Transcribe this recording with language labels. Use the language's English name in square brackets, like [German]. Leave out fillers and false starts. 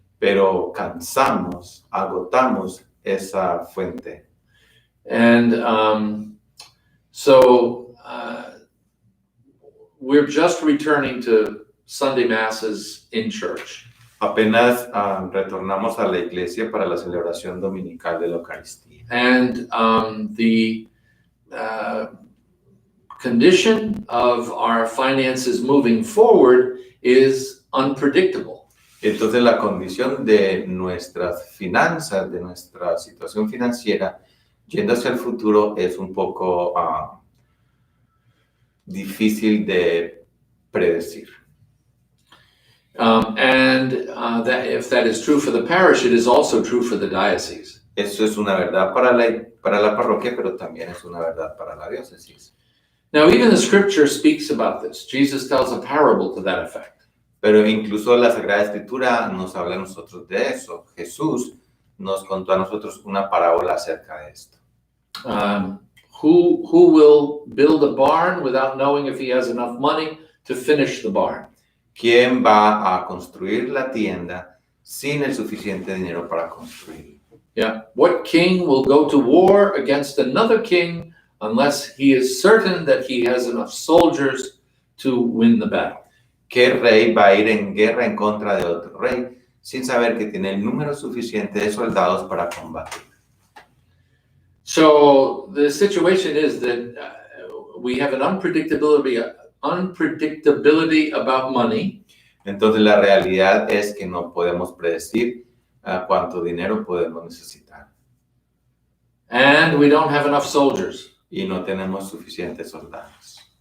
[Spanish] Pero agotamos esa fuente. [English] And so we're just returning to Sunday Masses in church. [Spanish] Apenas retornamos a la iglesia para la celebración dominical de la Eucaristía. [English] And the condition of our finances moving forward is unpredictable. [Spanish] Entonces la condición de nuestras finanzas, de nuestra situación financiera, yendo hacia el futuro es un poco difícil de predecir. [English] That if that is true for the parish, it is also true for the diocese. [Spanish] Eso es una verdad para la parroquia, pero también es una verdad para la diócesis. [English] Now, even the scripture speaks about this. Jesus tells a parable to that effect. [Spanish] Pero incluso la Sagrada Escritura nos habla a nosotros de eso. Jesús nos contó a nosotros una parábola acerca de esto. [English] Who will build a barn without knowing if he has enough money to finish the barn? [Spanish] ¿Quién va a construir la tienda sin el suficiente dinero para construirla? [English] Yeah. What king will go to war against another king unless he is certain that he has enough soldiers to win the battle? [Spanish] ¿Qué rey va a ir en guerra en contra de otro rey sin saber que tiene el número suficiente de soldados para combatir? [English] So the situation is that we have an unpredictability about money. [Spanish] Entonces la realidad es que no podemos predecir cuánto dinero podemos necesitar. [English] And we don't have enough soldiers. [Spanish] Y no tenemos suficientes soldados.